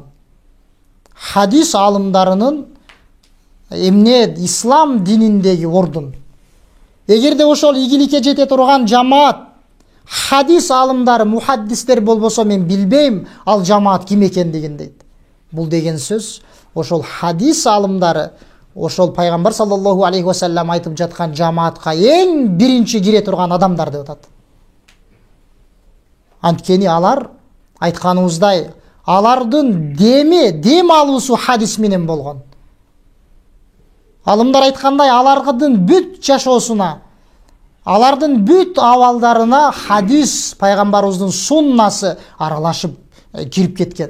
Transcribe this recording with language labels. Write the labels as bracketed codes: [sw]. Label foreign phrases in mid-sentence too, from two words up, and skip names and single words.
[ky] Хадис алымдарынын эмне ислам дининдеги ордун. Эгерде ошол ийгиликке жете турган жамаат хадис алымдары, мухаддистер болбосо мен билбейм ал жамаат ким экендигин дейт. Бул деген сөз ошол хадис алымдары ошол пайгамбар [ar] صلى الله عليه وسلم [ky] айтып жаткан жамаатка эң биринчи кире турган адамдар деп атат. Анткени алар айтканыбыздай алардын дем алуусу хадис менен болгон. Алымдар айткандай алардын бүт жашоосуна, алардын бүт абалдарына хадис, пайгамбарыбыздын суннасы аралашып кирип кеткен.